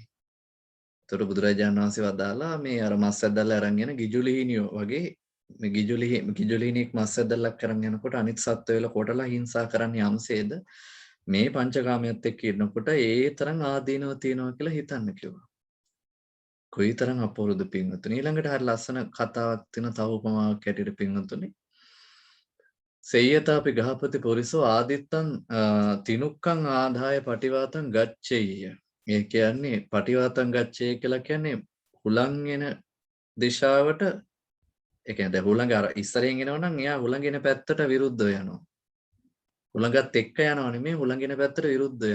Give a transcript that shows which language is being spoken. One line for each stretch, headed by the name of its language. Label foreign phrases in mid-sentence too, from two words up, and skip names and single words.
Sinhala: ඒතර බුදුරජාණන් වහන්සේ වදාලා මේ අර මස් ඇදලා අරන් යන ගිජුලිහිනියෝ වගේ මේ ගිජුලිහිනියෙක් මස් ඇදලා කරන් යනකොට අනිත් සත්ත්ව වල කොටලා හිංසා කරන්න යම්සේද මේ පංචකාමයට එක්ක ඉන්නකොට ඒ තරම් ආදීනව තියෙනවා කියලා හිතන්න කිව්වා. කොයිතරම් අපෝරුද පින්වතුනි. ඊළඟට හරි ලස්සන කතාවක් තියෙන තව උපමාවක් ඇටියට පින්වතුනි.
Pali: සේයතාපි ගහපති පොරිසෝ ආදිත්තං තිනුක්කං ආදාය පටිවාතං ගච්ඡෙය්‍ය.
Sinhala: මේ කියන්නේ
Pali: පටිවාතං ගච්ඡෙය්‍ය
Sinhala: කියලා කියන්නේ හුලං එන දිශාවට ඒ කියන්නේ දැන් හුලඟ අර ඉස්සරෙන් එනවා නම් එයා හුලඟ එන පැත්තට විරුද්ධව යනවා. හුලඟත් එක්ක යනවා නෙමෙයි හුලඟ එන පැත්තට විරුද්ධව යනවා.